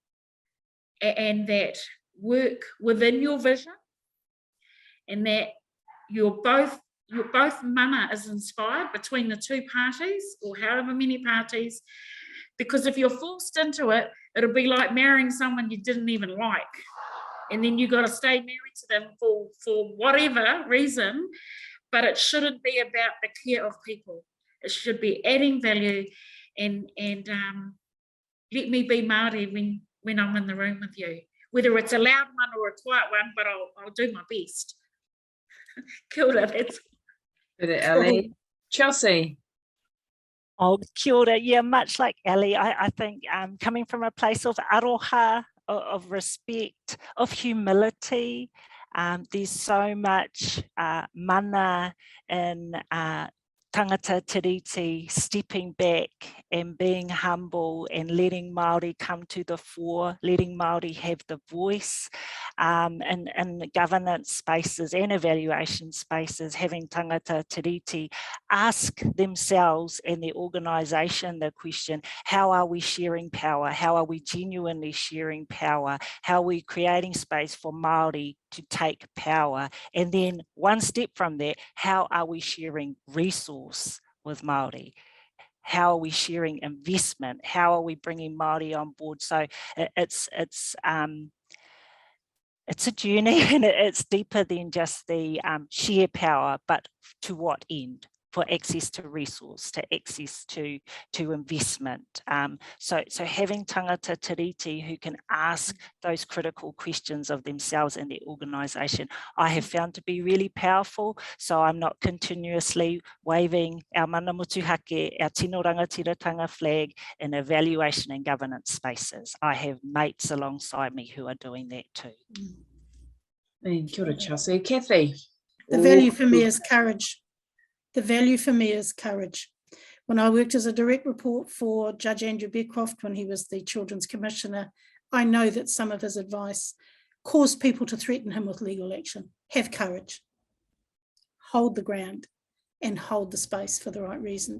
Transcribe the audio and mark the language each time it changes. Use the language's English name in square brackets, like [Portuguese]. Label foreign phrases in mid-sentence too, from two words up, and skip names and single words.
[English] and that work within your vision, and that you're both mana is inspired between the two parties or however many parties, because if you're forced into it, it'll be like marrying someone you didn't even like, and then you got to stay married to them for whatever reason. But it shouldn't be about the care of people. It should be adding value and let me be Māori when I'm in the room with you, whether it's a loud one or a quiet one, but I'll do my best. [Māori] Kia ora, [English] that's Ali. Chelsea. [Māori] Oh, kia ora. [English] Yeah, much like Ali, I think coming from a place of aroha, of respect, of humility, there's so much mana in [Māori] tangata tiriti, [English] stepping back and being humble and letting Māori come to the fore, letting Māori have the voice in governance spaces and evaluation spaces, having [Māori] tangata tiriti [English] ask themselves and their organisation the question, how are we sharing power? How are we genuinely sharing power? How are we creating space for Māori to take power? And then one step from that, how are we sharing resource with Māori? How are we sharing investment? How are we bringing Māori on board? So it's a journey, and it's deeper than just the share power, but to what end? For access to resource, to access to investment. So having [Māori] tangata tiriti [English] who can ask those critical questions of themselves and their organisation, I have found to be really powerful. So I'm not continuously waving our [Māori] mana motuhake, [English] our [Māori] tino rangatiratanga [English] flag in evaluation and governance spaces. I have mates alongside me who are doing that too. [Māori] Kia ora, Chelsea. Kathie. [English] The value for me is courage. The value for me is courage. When I worked as a direct report for Judge Andrew Beecroft when he was the Children's Commissioner, I know that some of his advice caused people to threaten him with legal action. Have courage, hold the ground, and hold the space for the right reasons.